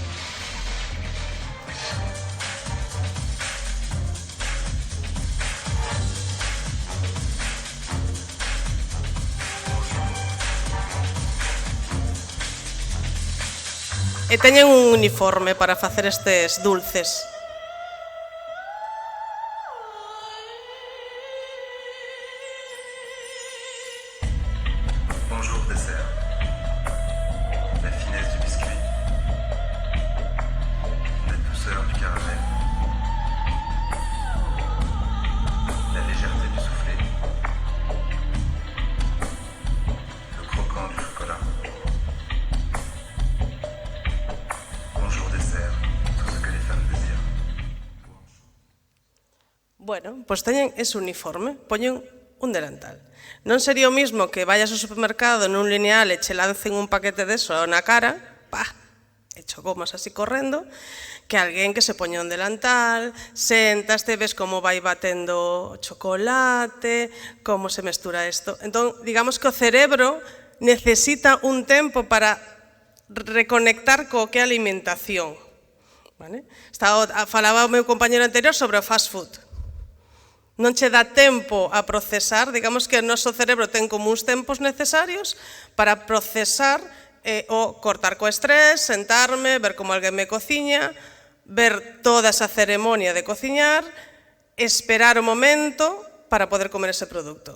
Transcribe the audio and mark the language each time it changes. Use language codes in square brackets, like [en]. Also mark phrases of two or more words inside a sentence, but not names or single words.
[gl] E teñen un uniforme para facer estes dulces. [fr] Bonjour dessert. La finesse du biscuit. La douceur du caramel. La légèreté du soufflé. Le croquant du chocolat. Bonjour dessert. Tout ce que les femmes désirent. [gl] Bueno, pois teñen ese uniforme, poñen un delantal. Non sería o mismo que vayas ao supermercado nun lineal e che lancen un paquete deso na cara, pa, e chocomas así correndo, que alguén que se poña un delantal, sentas, te ves como vai batendo chocolate, como se mestura isto. Entón, digamos que o cerebro necesita un tempo para reconectar co que é a alimentación. Vale? Falaba o meu compañero anterior sobre o [en] fast food. [gl] Non che dá tempo a procesar, digamos que o noso cerebro ten como uns tempos necesarios para procesar o cortar co estrés, sentarme, ver como alguén me cociña, ver toda esa ceremonia de cociñar, esperar o momento para poder comer ese produto.